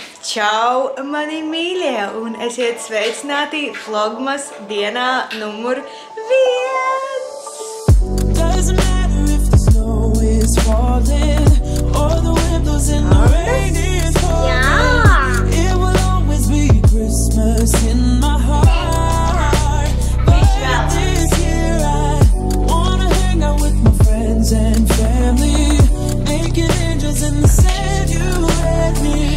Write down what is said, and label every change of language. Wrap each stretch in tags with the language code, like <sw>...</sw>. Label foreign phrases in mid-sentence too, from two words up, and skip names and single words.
<lv>Čau, mani mīļie, un esiet sveicināti Vlogmas dienā numur 1.</lv> <en>Doesn't matter if the snow is falling or the wind blows and the rain is pouring. It will always be Christmas in my heart. But this year I wanna hang out with my friends and family, naked angels in the sand you had me.</en>